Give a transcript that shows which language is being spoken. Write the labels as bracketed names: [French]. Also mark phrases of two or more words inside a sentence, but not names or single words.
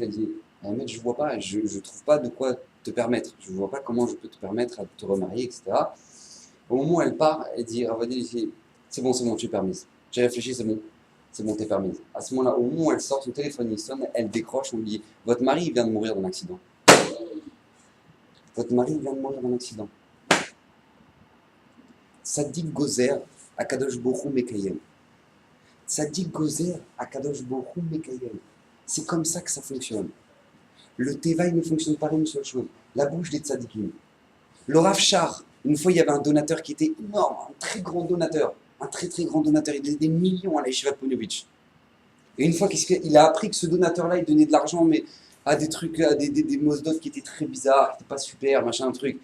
[French] Elle a dit, mec, je vois pas, je trouve pas de quoi te permettre, je vois pas comment je peux te permettre à te remarier, etc. Au moment où elle part, elle dit, Rav Ovadia, c'est bon, tu es permise. J'ai réfléchi, c'est bon, t'es permise. À ce moment-là, au moment où elle sort, son téléphone il sonne, elle décroche, on lui dit votre mari vient de mourir d'un accident. Votre mari vient de mourir d'un accident. [Hebrew] צדיק גוזר, הקדוש ברוך הוא מקיים. צדיק גוזר, הקדוש ברוך הוא מקיים. [French] C'est comme ça que ça fonctionne. Le Tevaï ne fonctionne pas d'une seule chose. La bouche des tzadikim. Le Rav Shar, une fois il y avait un donateur qui était énorme, un très très grand donateur, il donnait des millions à la Yeshiva de Ponevezh. Et une fois qu'il a appris que ce donateur-là, il donnait de l'argent, mais à des trucs, à des mosdot qui étaient très bizarres, qui n'étaient pas super, machin, un truc.